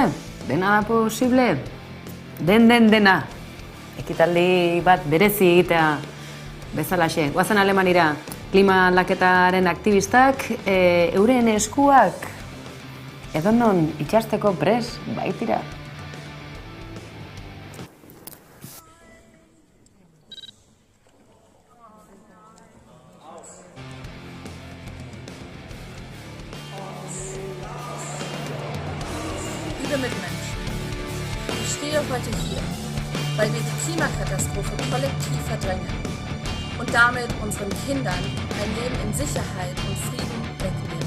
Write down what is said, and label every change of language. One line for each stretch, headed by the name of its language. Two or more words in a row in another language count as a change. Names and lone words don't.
Basque: Dena da posible? Dena. Ekitaldi bat berezi egitea bezalaxe. Goazen Alemanira, klima aldaketaren aktivistak euren eskuak edonon itxasteko prest baitira.
German: Liebe Mitmenschen, ich stehe heute hier, weil wir die Klimakatastrophe kollektiv verdrängen und damit unseren Kindern ein Leben in Sicherheit und Frieden wegnehmen.